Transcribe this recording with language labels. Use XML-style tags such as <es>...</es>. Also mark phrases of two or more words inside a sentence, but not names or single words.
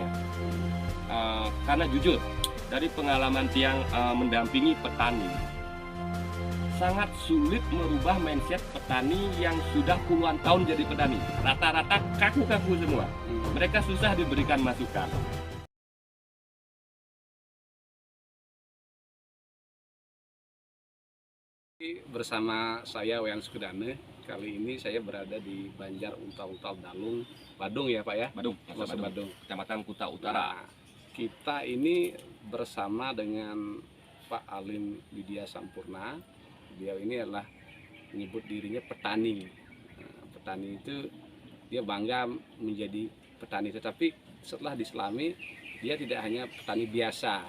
<id>Karena jujur, dari pengalaman Tiang mendampingi petani, sangat sulit merubah mindset petani yang sudah puluhan tahun jadi petani. Rata-rata kaku-kaku semua. Mereka susah diberikan masukan. Bersama saya Wayan Sukudane. Kali ini saya berada di Banjar Untal-Untal Dalung, Badung ya Pak ya? Badung, Badung, Kecamatan Kuta Utara. Nah, kita ini bersama dengan Pak Alim Widya Sampurna. Beliau ini adalah menyebut dirinya petani. Nah, petani itu dia bangga menjadi petani, tetapi setelah diselami dia tidak hanya petani biasa.</id>